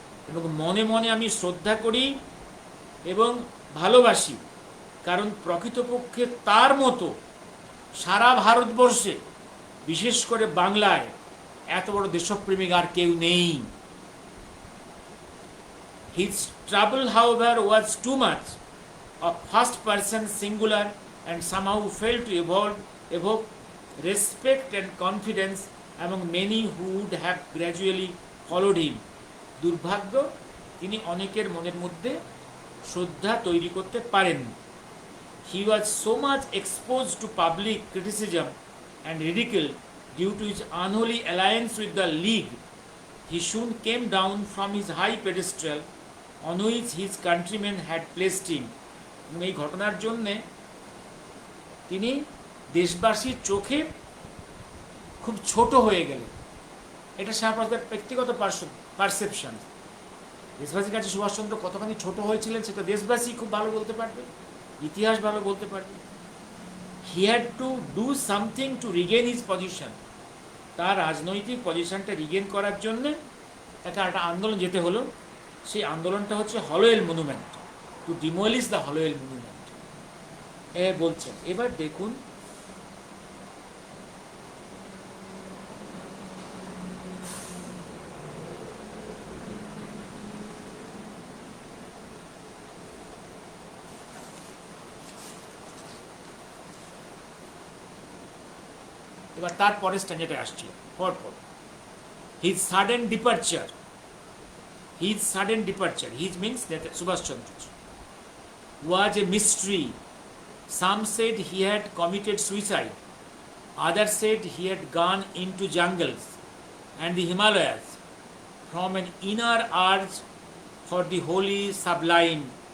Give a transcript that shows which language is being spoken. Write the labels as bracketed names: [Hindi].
[Bangla] এবং মনে মনে আমি শ্রদ্ধা করি এবং ভালোবাসি, কারণ প্রকৃতপক্ষে তার মতো সারা ভারতবর্ষে, বিশেষ করে বাংলায়, এত বড় দেশপ্রেমিক আর কেউ নেই। [English] His trouble, however, was too much of first person singular and somehow failed to evoke respect and confidence among many who would have gradually followed him. [Bangla] দুর্ভাগ্য, তিনি অনেকের মনের মধ্যে শ্রদ্ধা তৈরি করতে পারেন। [English] He was so much exposed to public criticism and ridicule due to his unholy alliance with the League. He soon came down from his high pedestal on which his countrymen had placed him. [Bangla] এবং এই ঘটনার জন্যে তিনি দেশবাসীর চোখে খুব ছোট হয়ে গেলেন। এটা সাধারণত ব্যক্তিগত পারসেপশন। দেশবাসীর কাছে সুভাষচন্দ্র কতখানি ছোট হয়েছিলেন সেটা দেশবাসী খুব ভালো বলতে পারবে, ইতিহাস ভালো বলতে পারবে। [English] He had to do something to regain his position. [Bangla] তার রাজনৈতিক পজিশনটা রিগেন করার জন্যে তাকে একটা আন্দোলন যেতে হলো। সেই আন্দোলনটা হচ্ছে হলোয়েল monument, [English] to demolish the Holwell monument [Bangla] বলছেন। এবার দেখুন এবার তারপরে স্ট্যান্ডার্ডে আসছে পরপর। [English] His sudden departure, his means that Subhash Chandra was a mystery. Some said he had committed suicide, others said he had gone into jungles and the Himalayas from an inner urge for the holy sublime.